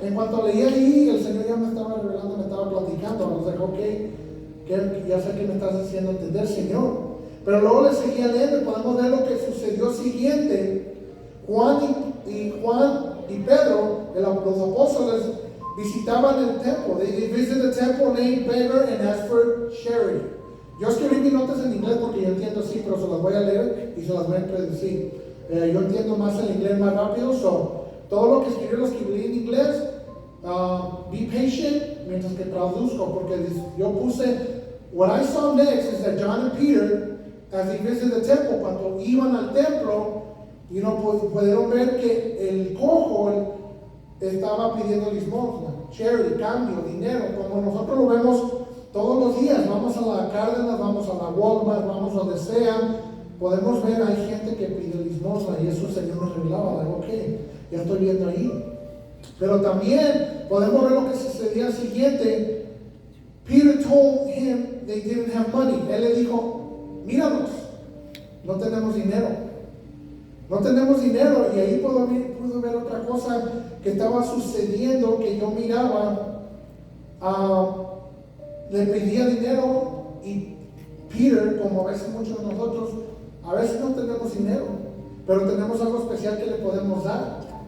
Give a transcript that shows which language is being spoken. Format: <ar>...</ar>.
<es>En cuanto leí ahí, el Señor ya me estaba revelando, me estaba platicando.</es> <en>I was like,</en> <es>ok, ya sé que me estás haciendo entender, Señor. Pero luego le seguía leyendo y podemos ver lo que sucedió siguiente. Juan y Pedro, los apóstoles, visitaban el templo.</es> <en>They visited the temple, named beggar and asked for charity.</en> <es>Yo escribí mis notas en inglés porque yo entiendo así, pero se las voy a leer y se las voy a predecir. Yo entiendo más el inglés más rápido, todo lo que escribí en inglés.</es> <en>Be patient</en> <es>mientras que traduzco, porque yo puse</es> <en>what I saw next is that John and Peter, as they visited the temple,</en> <es>cuando iban al templo, pudieron ver que el cojo estaba pidiendo limosna, charity, cambio, dinero, como nosotros lo vemos todos los días. Vamos a la Cárdenas, vamos a la Walmart, vamos donde sea, podemos ver, hay gente que pide limosna, y eso el Señor nos revelaba, ok, ya estoy viendo ahí. Pero también podemos ver lo que sucedía al siguiente.</es> <en>Peter told him they didn't have money.</en> <es>Él le dijo, míranos, no tenemos dinero. No tenemos dinero. Y ahí pudo ver otra cosa que estaba sucediendo, que yo miraba. Le pedía dinero, y Peter, como a veces muchos de nosotros, a veces no tenemos dinero, pero tenemos algo especial que le podemos dar.</es>